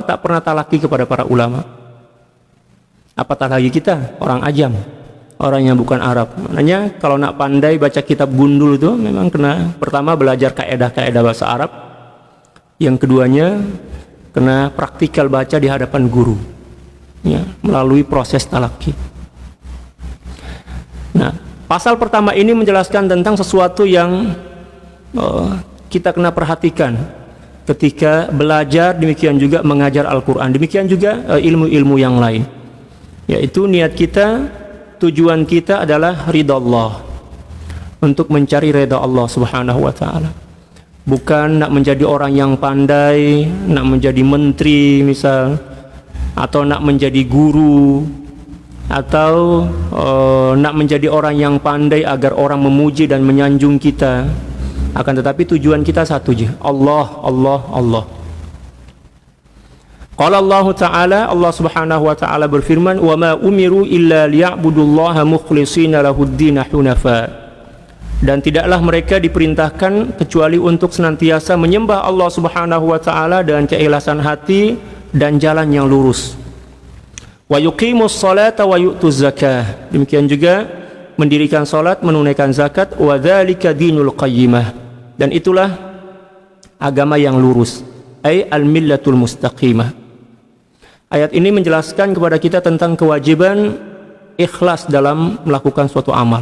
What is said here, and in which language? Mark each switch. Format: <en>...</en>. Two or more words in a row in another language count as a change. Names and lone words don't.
<ms>Tak pernah talaki kepada para ulama. Apatah lagi kita, orang ajam, orang yang bukan Arab. Maknanya kalau nak pandai baca kitab gundul itu memang kena pertama belajar kaedah-kaedah bahasa Arab. Yang keduanya kena praktikal baca di hadapan guru, ya, melalui proses talaki. Nah, pasal pertama ini menjelaskan tentang sesuatu yang kita kena perhatikan ketika belajar, demikian juga mengajar Al-Quran, demikian juga ilmu-ilmu yang lain, yaitu niat kita, tujuan kita adalah ridha Allah, untuk mencari ridha Allah</ms> <ar>سبحانه وتعالى,</ar> <ms>bukan nak menjadi orang yang pandai, nak menjadi menteri misal, atau nak menjadi guru, atau nak menjadi orang yang pandai agar orang memuji dan menyanjung kita. Akan tetapi tujuan kita satu je, Allah, Allah, Allah.</ms> <ar>قال الله تعالى، الله سبحانه وتعالى berfirman, "وما أمروا إلا ليعبدوا الله مخلصين له الدين حنفاء."</ar> <ms>Dan tidaklah mereka diperintahkan kecuali untuk senantiasa menyembah Allah</ms> <ar>سبحانه وتعالى</ar> <ms>dengan keikhlasan hati dan jalan yang lurus.</ms> <ar>ويقيموا الصلاة ويؤتوا الزكاة.</ar> <ms>Demikian juga mendirikan salat, menunaikan zakat,</ms> <ar>وذلك دين القيمة.</ar> <ms>Dan itulah agama yang lurus,</ms> <ar>أي الملة المستقيمة.</ar> <ms>Ayat ini menjelaskan kepada kita tentang kewajiban ikhlas dalam melakukan suatu amal.</ms>